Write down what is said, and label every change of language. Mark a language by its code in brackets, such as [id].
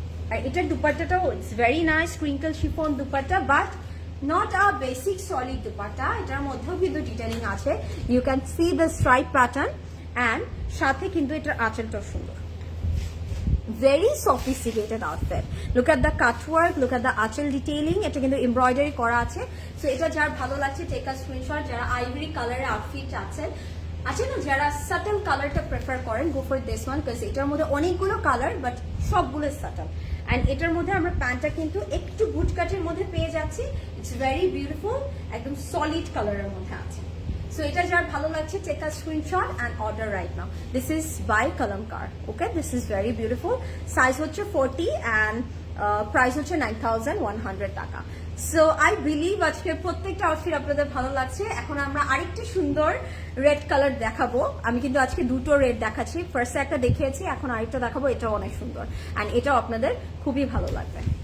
[bn] আর এটার দুপাট্টাটাও [en] it's very nice, [bn] crinkle chiffon dupatta, but not a basic solid dupatta. এটার মধ্যেও কিন্তু ডিটেলিং আছে, you can see the stripe pattern. And সাথে কিন্তু এটার আঁচলটাও সুন্দর, [en] very sophisticated outfit. Look at the cut work, look at the achal detailing. [bn] এটা কিন্তু এমব্রয়ডারি করা আছে। সো এটা যার ভালো লাগছে, [en] Take a screenshot. [bn] যারা আইভরি কালারের আউটফিট চাচ্ছেন, আছে না যারা সাটল কালারটা প্রেফার করেন, [en] go for this one, [bn] because এটার মধ্যে অনেকগুলো কালার, বাট সবগুলো সাটল। অ্যান্ড এটার মধ্যে আমরা প্যান্টটা কিন্তু একটু বুট কাটের মধ্যে পেয়ে যাচ্ছি। [en] it's very beautiful, [bn] একদম সলিড কালারের মধ্যে আছে। [en] So [bn] এটা যার ভালো লাগছে, [en] take a screenshot and order right now. This is by Kalamkar. Okay, this is very beautiful. Size হচ্ছে 40 and [bn] প্রাইস হচ্ছে 9,100 টাকা। [en] so I believe [bn] আজকের প্রত্যেকটা আউটফিট আপনাদের ভালো লাগছে। এখন আমরা আরেকটি সুন্দর রেড কালার দেখাবো। আমি কিন্তু আজকে দুটো রেড দেখাচ্ছি, ফার্স্টে একটা দেখিয়েছি, এখন আরেকটা দেখাবো। এটাও অনেক সুন্দর অ্যান্ড এটাও আপনাদের খুবই ভালো লাগবে।